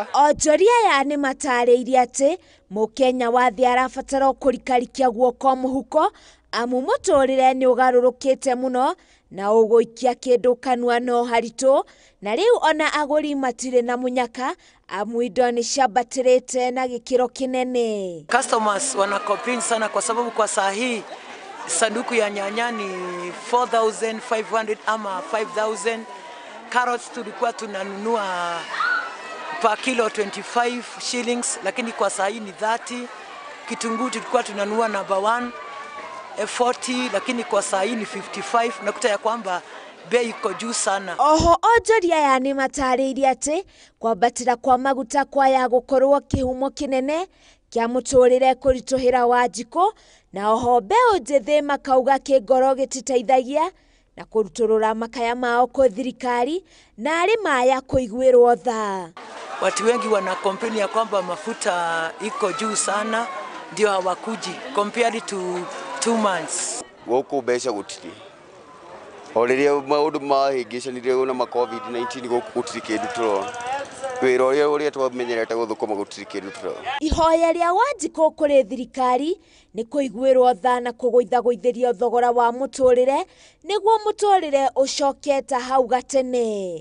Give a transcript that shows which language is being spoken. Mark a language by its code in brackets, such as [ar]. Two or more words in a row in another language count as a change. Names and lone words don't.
[ki] Onjoria aya nĩ matarĩirie atĩ Mũkenya wathe arabatara kũrikarikia guoko mũhuko amu mũtũrĩre nĩ ũgarũrũkĩte mũno na ũgũikia kĩndũ kanua no haritũ, na rĩu ona agũri matirĩ na mũnyaka amu indo nĩ ciambatĩrĩte na gĩkĩro kĩnene. [sw] Customers wana complain sana kwa sababu kwa saa hii sanduku ya nyanya ni 4,500 ama 5,000. Carrots tulikuwa tunanunua [en] per kilo 25 shillings [sw] lakini kwa saa hii ni 30. Kitunguu tulikuwa tunanunua number 1 40 lakini kwa saa hii ni 55. Nakuta ya kwamba bei iko juu sana. [ki] Oho onjoria aya nĩ matarĩirie atĩ kwambatĩra kwa maguta kwaya gũkorwo kĩhumo kĩnene kĩa mũtũrĩre kũritũhĩra Wanjikũ, na oho mbeũ njĩthĩ makauga kĩngoro gĩtiteithagia na kũrutũrũra makaya mao kwa thirikari na arĩ maya kũiguĩrwo tha. [sw] Watu wengi wana complain ya kwamba mafuta iko juu sana ndio hawakuji [en] compared to 2 months. [ki] Gũkũ mbeca gũtirĩ. O rĩrĩa maũndũ mahĩngĩcanire na COVID-19 gũkũ gũtirĩ kĩndũ tũrona. Wĩra ũrĩa twamenyerete gũthũkũma gũtirĩ kĩndũ tũrona. Ihoya rĩa Wanjikũ kũrĩ thirikari nĩ kũiguĩrwo tha na kũgũithagũithĩrio thogora wa mũtũrĩre nĩguo mũtũrĩre ũcoke ta hau gatene.